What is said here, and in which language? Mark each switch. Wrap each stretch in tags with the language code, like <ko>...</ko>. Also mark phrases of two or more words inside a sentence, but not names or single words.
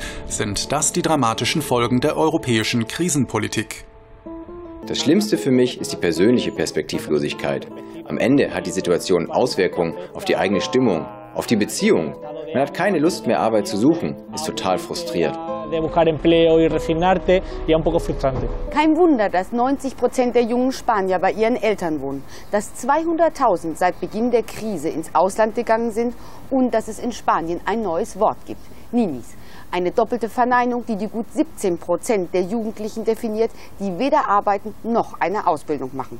<de>Sind das die dramatischen Folgen der europäischen Krisenpolitik? Das Schlimmste für mich ist die persönliche Perspektivlosigkeit. Am Ende hat die Situation Auswirkungen auf die eigene Stimmung, auf die Beziehung. Man hat keine Lust mehr, Arbeit zu suchen, ist total frustriert.</de> <es>de buscar empleo y resignarte y un poco frustrante.</es> <de>Kein Wunder, dass 90% der jungen Spanier bei ihren Eltern wohnen, dass 200.000 seit Beginn der Krise ins Ausland gegangen sind und dass es in Spanien ein neues Wort gibt, Ninis. Eine doppelte Verneinung, die gut 17% der Jugendlichen definiert, die weder arbeiten noch eine Ausbildung machen.</de>